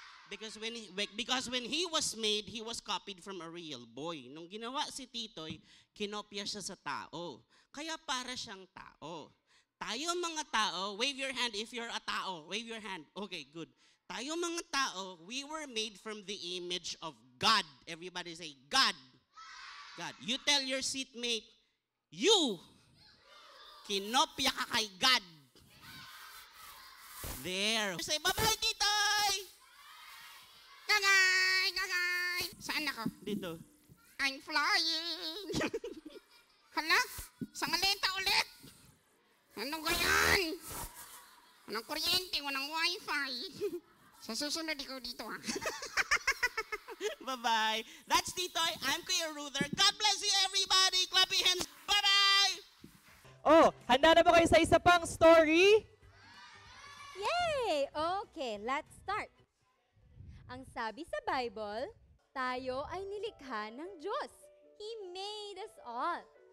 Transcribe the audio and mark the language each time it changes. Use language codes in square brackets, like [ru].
[en] Because when he was made, he was copied from a real boy. [tl] Nung ginawa si Titoy, kinopya siya sa tao. Kaya para siyang tao. Tayo mga tao, [en] wave your hand if you're a tao. Wave your hand. Okay, good. [tl] Tayo mga tao, [en] we were made from the image of God. Everybody say, God. God. You tell your seatmate, you, [tl] kinopya ka kay [en] God. There. Say, bye-bye, Titoy! [tl] Gagay! Saan ako? Dito. [en] I'm flying! [tl] Hala? Sa maleta ulit? Ano ganyan? Walang kuryente, walang wifi. Sa susunod ikaw dito, ha? Bye-bye. [en] That's Titoy. I'm Kuya Ruther. God bless you, everybody. Clap your hands. Bye-bye! [tl] Oh, handa na ba kayo sa isa pang story? [en] Yay! Okay, let's start. [tl] Ang sabi sa Bible, tayo ay nilikha ng Diyos. [en] He made us all.